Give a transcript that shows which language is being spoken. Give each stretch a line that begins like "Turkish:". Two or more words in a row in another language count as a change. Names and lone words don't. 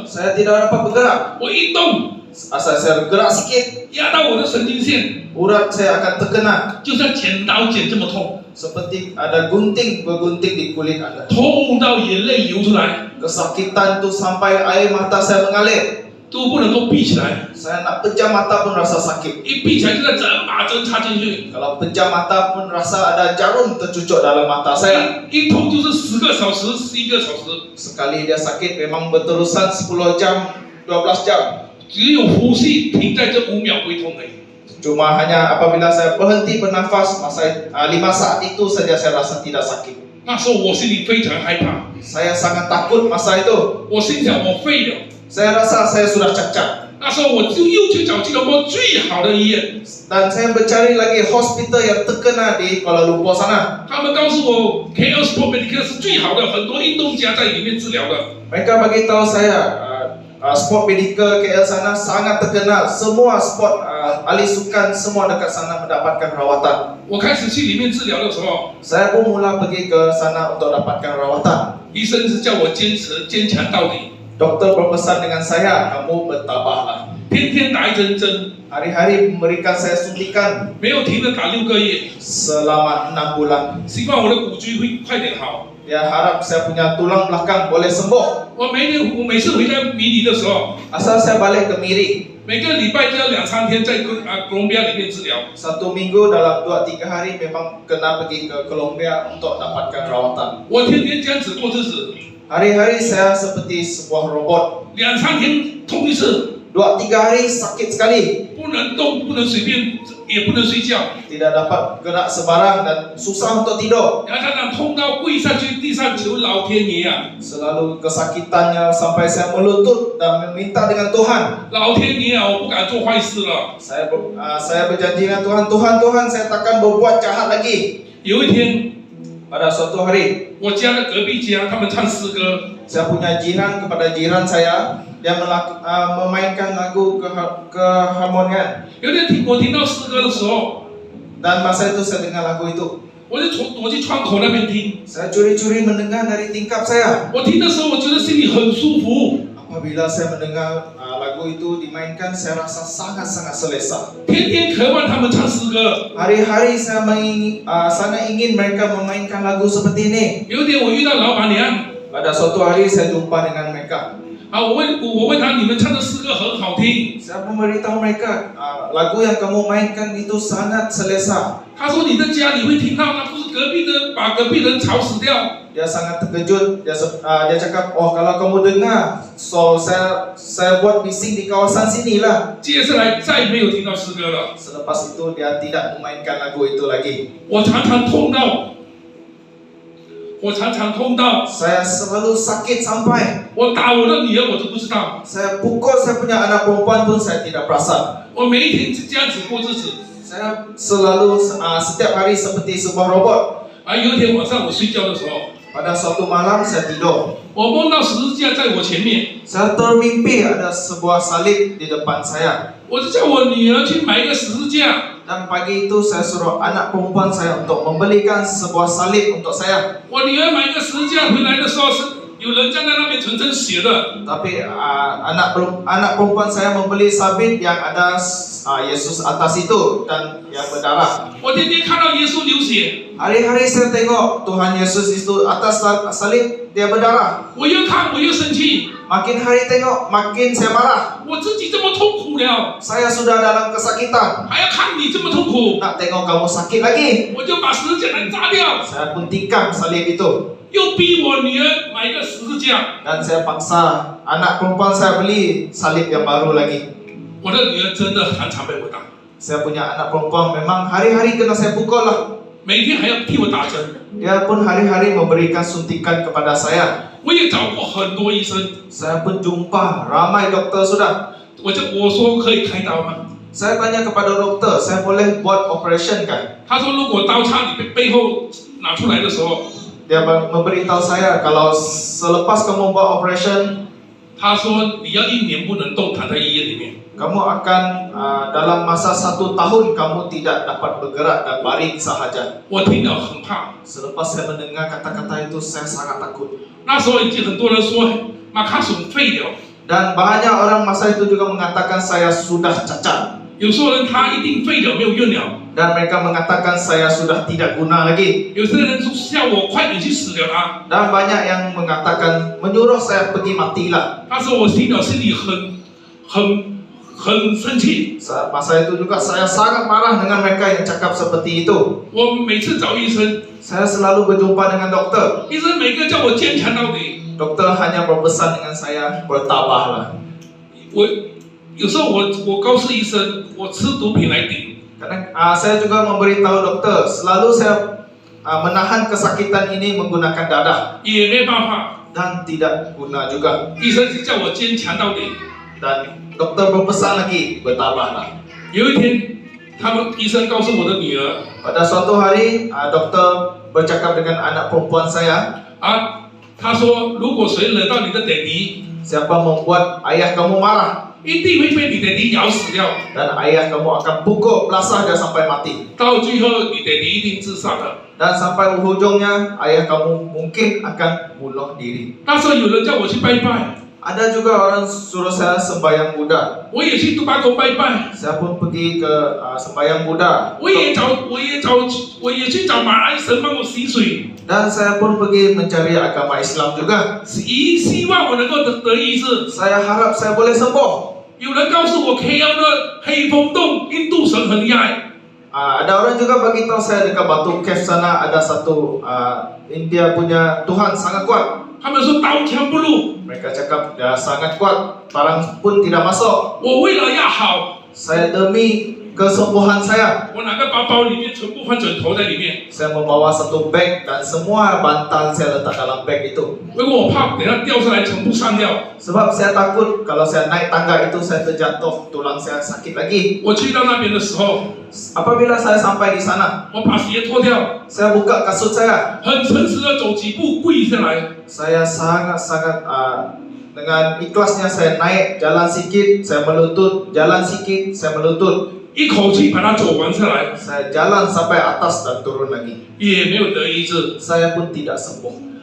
Malay: Saya tidak dapat bergerak.
Chinese: 我一动
Malay: Asal saya gerak sikit,
Chinese: 压到我的神经线，
Malay: urat saya akan terkena.
Chinese: 就像剪刀剪这么痛，
Malay: Seperti ada gunting bergunting di kulit Anda.
Chinese: 痛到眼泪流出来，
Malay: Kesakitan tu sampai air mata saya mengalir.
Chinese: 都不能够闭起来，
Malay: Saya nak pejam mata pun rasa sakit.
Chinese: 一闭起来就在整把针插进去，
Malay: Kalau pejam mata pun rasa ada jarum tercucuk dalam mata saya.
Chinese: 一痛就是10个小时、11个小时，
Malay: Sekali dia sakit memang berterusan 10 jam, 12 jam.
Chinese: 只有呼吸停在这5秒不会痛而已。
Malay: Cuma hanya apabila saya berhenti bernafas, masa 5 saat itu saja saya rasa tidak sakit.
Chinese: 那时候我心里非常害怕，
Malay: Saya sangat takut masa itu.
Chinese: 我心想我废了。
Malay: Saya rasa saya sudah cacat.
Chinese: 那时候我就又去找吉隆坡最好的医院，
Malay: Dan saya mencari lagi hospital yang terkena di Kuala Lumpur sana.
Chinese: 他们告诉我 KL Sport Medical 是最好的，很多运动家在里面治疗的。
Malay: Mereka bagi tahu saya sport medical KL sana sangat terkenal. Semua sport ahli sukan semua dekat sana mendapatkan rawatan.
Chinese: 我开始去里面治疗的时候，
Malay: Saya pun mula pergi ke sana untuk dapatkan rawatan.
Chinese: 医生是叫我坚强到底，
Malay: Doktor berpesan dengan saya, kamu bertabahlah.
Chinese: 天天打1针针，
Malay: Hari-hari memberikan saya suntikan
Chinese: 没有停的打6个月，
Malay: selama 6 bulan.
Chinese: 希望我的骨椎会快点好。
Malay: Dia harap saya punya tulang belakang boleh sembuh.
Chinese: 我每次回来迷离的时候，
Malay: Asal saya balik ke Miri,
Chinese: 每个礼拜就要2-3天在哥伦比亚里面治疗。
Malay: 1 minggu dalam 2-3 hari memang kena pergi ke Colombia untuk dapatkan rawatan.
Chinese: 我天天这样子过日子，
Malay: Hari-hari saya seperti sebuah robot.
Chinese: 2-3 天痛一次，
Malay: 2-3 hari sakit sekali.
Chinese: 不能动，不能随便，也不能睡觉，
Malay: Tidak dapat gerak sebarang dan susah untuk tidur.
Chinese: 然后常常痛到跪下去地上求老天爷啊，
Malay: Selalu kesakitannya sampai saya melutut dan meminta dengan Tuhan.
Chinese: 老天爷啊，我不敢做坏事了。
Malay: Saya berjanji dengan Tuhan, Tuhan, saya takkan berbuat jahat lagi.
Chinese: 有一天，
Malay: Pada suatu hari,
Chinese: 我家的隔壁家他们唱诗歌，
Malay: saya punya jiran kepada jiran saya, dia memainkan lagu keharmonian.
Chinese: 有一天我听到诗歌的时候，
Malay: Dan masa itu saya dengar lagu itu.
Chinese: 我就躲去窗口那边听。
Malay: Saya curi-curi mendengar dari tingkap saya.
Chinese: 我听的时候，我觉得心里很舒服，
Malay: Apabila saya mendengar lagu itu dimainkan, saya rasa sangat-sangat selesa.
Chinese: 天天渴望他们唱诗歌。
Malay: Hari-hari saya sangat ingin mereka memainkan lagu seperti ini.
Chinese: 有一天我遇到老板娘，
Malay: Pada suatu hari saya jumpa dengan mereka.
Chinese: 我问她，你们唱的诗歌很好听。
Malay: Saya memberitahu mereka, lagu yang kamu mainkan itu sangat selesa.
Chinese: 她说你在家里会听到，那不是把隔壁人吵死掉。
Malay: Dia sangat terkejut. Dia cakap, oh kalau kamu dengar, so saya buat bising di kawasan sini lah.
Chinese: 接下来再也没有听到诗歌了。
Malay: Selepas itu dia tidak memainkan lagu itu lagi.
Chinese: 我常常痛到，
Malay: Saya selalu sakit sampai
Chinese: 我打我的女儿我都不知道。
Malay: saya pukul saya punya anak perempuan pun saya tidak perasan.
Chinese: 我每一天是这样子过日子。
Malay: Saya selalu setiap hari seperti sebuah robot.
Chinese: 有一天晚上我睡觉的时候，
Malay: Pada suatu malam saya tidur.
Chinese: 我梦到十字架在我前面，
Malay: Saya termimpi ada sebuah salib di depan saya.
Chinese: 我就叫我女儿去买一个十字架。
Malay: Dan pagi itu saya suruh anak perempuan saya untuk membelikan sebuah salib untuk saya.
Chinese: 我女儿买一个十字架回来的时候，是有人站在那边全身血的。
Malay: Tapi anak perempuan saya membeli sabit yang ada Yesus atas itu dan yang berdarah.
Chinese: 我天天看到耶稣流血，
Malay: Hari-hari saya tengok Tuhan Yesus itu atas salib dia berdarah.
Chinese: 我越看我越生气，
Malay: Makin hari tengok makin saya marah.
Chinese: 我自己这么痛苦了，
Malay: Saya sudah dalam kesakitan.
Chinese: 还要看你这么痛苦，
Malay: Nak tengok kamu sakit lagi.
Chinese: 我就把十字架来砸掉，
Malay: Saya pun tikam salib itu.
Chinese: 又逼我女儿买一个十字架。
Malay: Dan saya paksa anak perempuan saya beli salib yang baru lagi.
Chinese: 我的女儿真的常常被我打，
Malay: Saya punya anak perempuan memang hari-hari kena saya pukul lah.
Chinese: 每天还要替我打针。
Malay: Dia pun hari-hari memberikan suntikan kepada saya.
Chinese: 我也找过很多医生，
Malay: Saya pun jumpa ramai dokter sudah.
Chinese: 我说可以开刀吗？
Malay: Saya tanya kepada dokter, saya boleh buat operation kan?
Chinese: 他说如果刀插你背后拿出来的时候，
Malay: Dia memberitahu saya kalau selepas kamu buat operation,
Chinese: 他说你要1年不能动，躺在医院里面。
Malay: kamu akan dalam masa 1 tahun kamu tidak dapat bergerak dan baring sahaja.
Chinese: 我听了很怕。
Malay: Selepas saya mendengar kata-kata itu, saya sangat takut.
Chinese: 那时候已经很多人说马卡松废了，
Malay: Dan banyak orang masa itu juga mengatakan saya sudah cacat.
Chinese: 有时候人他一定废了没有用了，
Malay: Dan mereka mengatakan saya sudah tidak guna lagi.
Chinese: 有些人说叫我快点去死了他。
Malay: Dan banyak yang mengatakan menyuruh saya pergi matilah.
Chinese: 那时候我听了心里很生气。
Malay: Masa itu juga saya sangat marah dengan mereka yang cakap seperti itu.
Chinese: 我每次找医生，
Malay: Saya selalu berjumpa dengan dokter.
Chinese: 医生每个叫我坚强到底。
Malay: Dokter hanya berpesan dengan saya, bertabahlah.
Chinese: 我有时候我告诉医生，我吃毒品来顶。
Malay: Kadang saya juga memberitahu dokter, selalu saya menahan kesakitan ini menggunakan dadah
Chinese: 也没办法，
Malay: dan tidak guna juga.
Chinese: 医生是叫我坚强到底。
Malay: Dan dokter berpesan lagi, bertabahlah.
Chinese: 有一天，医生告诉我的女儿
Malay: Pada suatu hari, dokter bercakap dengan anak perempuan saya,
Chinese: 他说如果谁惹到你的爹地，
Malay: siapa membuat ayah kamu marah
Chinese: 一定会被你爹地咬死掉，
Malay: dan ayah kamu akan pukul belasah dia sampai mati.
Chinese: 到最后你爹地一定自杀的。
Malay: Dan sampai ujungnya ayah kamu mungkin akan bunuh diri.
Chinese: 那时候有人叫我去拜拜，
Malay: Ada juga orang suruh saya sembahyang Buddha.
Chinese: 我也去杜巴沟拜拜，
Malay: Saya pun pergi ke sembahyang Buddha.
Chinese: 我也去找马来神帮我洗水，
Malay: Dan saya pun pergi mencari agama Islam juga.
Chinese: 希望我能够得医治。
Malay: Saya harap saya boleh sembuh.
Chinese: 有人告诉我 KL 的黑风洞印度神很厉害，
Malay: Ada orang juga bagi tahu saya dekat Batu Cave sana ada satu India punya Tuhan sangat kuat.
Chinese: 他们说刀枪不入。
Malay: Mereka cakap dia sangat kuat, parang pun tidak masuk.
Chinese: 我为了要好，
Malay: Saya demi kesembuhan saya,
Chinese: 我拿个包包里面全部放枕头在里面，
Malay: saya membawa satu bag dan semua bantal saya letak dalam bag itu.
Chinese: 因为我怕等下掉下来全部上掉。
Malay: Sebab saya takut kalau saya naik tangga itu saya terjatuh, tulang saya sakit lagi.
Chinese: 我去到那边的时候，
Malay: Apabila saya sampai di sana,
Chinese: 我把鞋脱掉，
Malay: saya buka kasut saya.
Chinese: 很诚实的走几步跪下来，
Malay: Saya sangat-sangat dengan ikhlasnya saya naik jalan sikit, saya melutut, jalan sikit, saya melutut.
Chinese: 一口气把它走完下来，
Malay: Saya jalan sampai atas dan turun lagi.
Chinese: 也没有得医治。
Malay: Saya pun tidak sembuh.